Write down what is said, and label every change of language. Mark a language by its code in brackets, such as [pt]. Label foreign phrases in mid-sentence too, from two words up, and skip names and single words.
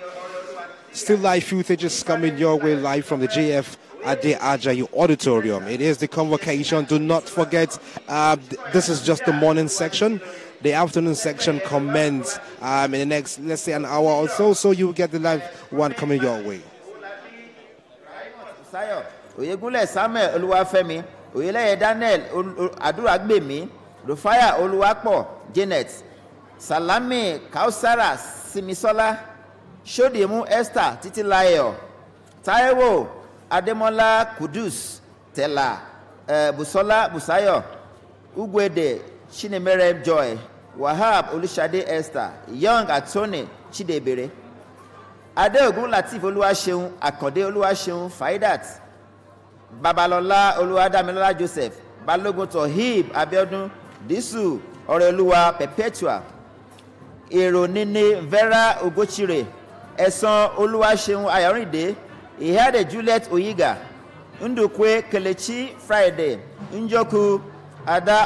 [en] Still live footage coming your way live from the JF Ade Ajayi Auditorium. It is the convocation. Do not forget, this is just the morning section. The afternoon section commences in the next, let's say, an hour or so, so you will get the live one coming your way. Oyegule Samuel Oluwafemi, Oyeleye Daniel Aduragbemi, Rufaya Oluwapo Janet, Salami Kausara Simisola, Shodiemu Esther Titilayo, Taiwo Ademola Kudus Tela, Busola Busayo, Ugwede Chinemere Joy, Wahab Olishade Esther, Young Atone Chidebere, Adeogun Latif Oluwaseun, Akande Oluwaseun, Faidat, Babalola Oluwadamilola Joseph, Balogun Tohib Abiodun, Disu Oreoluwa Perpetua, Eronine Vera Ogochire, Eson Oluwaseun Ayorinde, Ihade Juliet Oyiga, Ndukwe Kelechi Friday, Njoku Ada